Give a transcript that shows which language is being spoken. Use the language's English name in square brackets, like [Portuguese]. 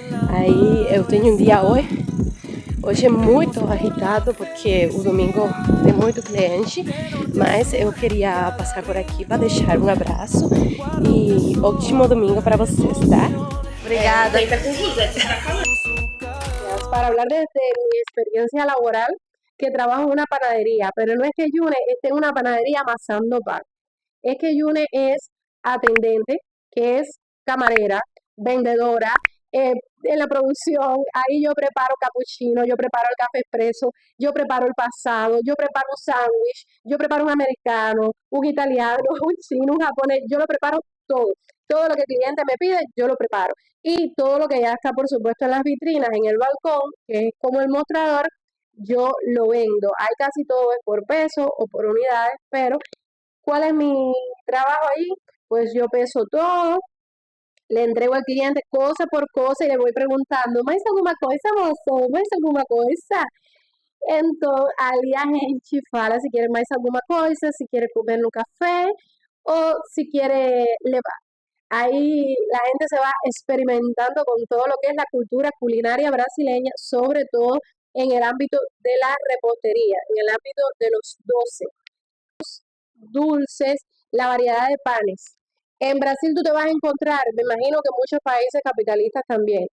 [Portuguese] Aí eu tenho um dia hoje é muito agitado porque o domingo tem muito cliente, mas eu queria passar por aqui para deixar um abraço e ótimo domingo para vocês, tá? Obrigada. [Spanish] Para hablar de mi experiencia laboral, que trabajo en una panadería, pero no es que Yune esté en una panadería amasando pan. Es que Yune es atendente, que es camarera, vendedora, en la producción, ahí yo preparo capuchino, yo preparo el café expreso, yo preparo el pasado, yo preparo un sándwich, yo preparo un americano, un italiano, un chino, un japonés, yo lo preparo todo. Todo lo que el cliente me pide, yo lo preparo. Y todo lo que ya está, por supuesto, en las vitrinas, en el balcón, que es como el mostrador, yo lo vendo. Hay casi todo es por peso o por unidades, pero ¿cuál es mi trabajo ahí? Pues yo peso todo, le entrego al cliente cosa por cosa y le voy preguntando, [Portuguese] ¿mais alguma coisa, moço? ¿Mais alguma coisa? Então, ali a gente fala se quer mais alguma coisa, se quer comer no café [Spanish] o si quiere levar. Ahí la gente se va experimentando con todo lo que es la cultura culinaria brasileña, sobre todo en el ámbito de la repostería, en el ámbito de los dulces, la variedad de panes. En Brasil tú te vas a encontrar, me imagino que muchos países capitalistas también.